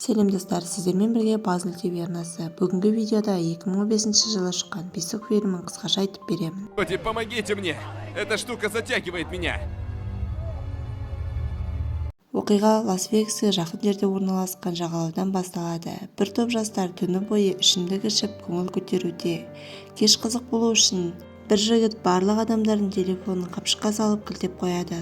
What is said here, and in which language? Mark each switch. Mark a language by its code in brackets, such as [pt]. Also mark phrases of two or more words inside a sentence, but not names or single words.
[kk] Сәлем достар, сіздермен бірге Puzzle TV арнасы. Бүгінгі видеода 2015 жылы шыққан бесік фильмін қысқаша айтып беремін. [ru] Помогите мне! Эта штука затягивает меня! [kk] Оқиға Лас-Вегасқа жақын жерде орналасқан жағалаудан басталады. Bir топ жастар түні бойы ішімдік ішіп көңіл көтеруде. Кеш қызық болу үшін бір жігіт барлық адамдардың телефонын қапшыққа салып кілтеп қояды.